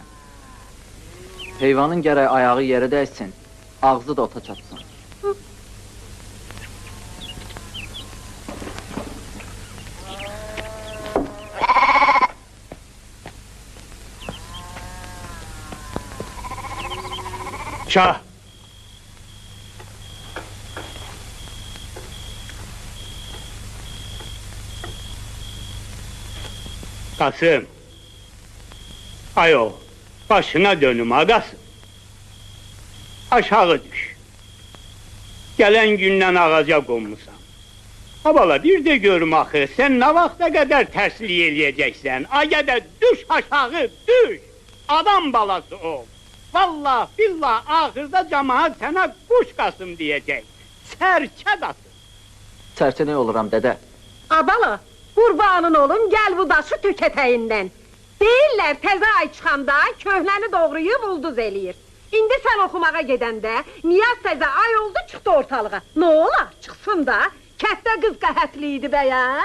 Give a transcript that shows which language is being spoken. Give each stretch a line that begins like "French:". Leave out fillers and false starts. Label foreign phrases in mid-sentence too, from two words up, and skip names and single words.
Azerbaijani: Heyvanın gərək ayağı yerə dəysin, ağzı da ota çatsın. Şah! Kasım! Ayo, başına dönüm ağası. Aşağı düş. Gelen gündən ağaca qonmusan. Ha bala, bir de görüm axı, sen ne vaxta kadar tersliği eləyəcəksən? Agədə düş aşağı, düş! Adam balası ol!
Turkish: Vallahi billahi ahırda cemaat sana kuş Kasım diyecek. Serçe Kasım.
Azerbaijani: Serçe ne oluram dədə? Abala, qurbanın olum, gəl bu daşı tük ətəyindən. Deyirlər, təzə ay çıxanda köhnəni doğrayıb ulduz eləyir. İndi sən oxumağa gedəndə, Niyaz təzə ay oldu, çıxdı ortalığa. Nə olar, çıxsın da, kətdə qız qəhətli idi bəyən?